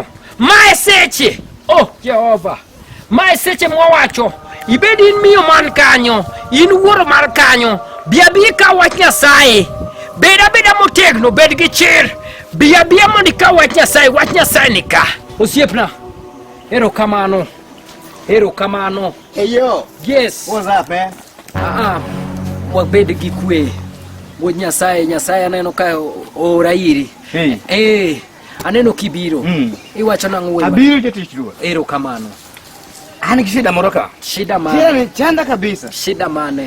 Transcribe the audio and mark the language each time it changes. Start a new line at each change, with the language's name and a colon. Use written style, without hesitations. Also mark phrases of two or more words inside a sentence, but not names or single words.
Luo (Kenya and Tanzania): Mae seche, oh Jehova, mae seche mwawacho, ibedi in miyo man kanyo, in wuoro mar kanyo, biya ka wach Nyasaye, beda motegno, bed gi chir, biya mondi ka wach Nyasaye nika. Osiepna, erokamano.
English: Hey yo. Yes. What's up, man?
Luo (Kenya and Tanzania): Wabed gi kwe. Wuod Nyasaye aneno ka ora iri.
English: Hey.
Luo (Kenya and Tanzania): Aneno kibiro. Iwacho nang'o wuod. Abiro jatich ruoth. Erokamano. An gi shida moro ka. Shida mane? Shida chanda kabisa. Shida mane?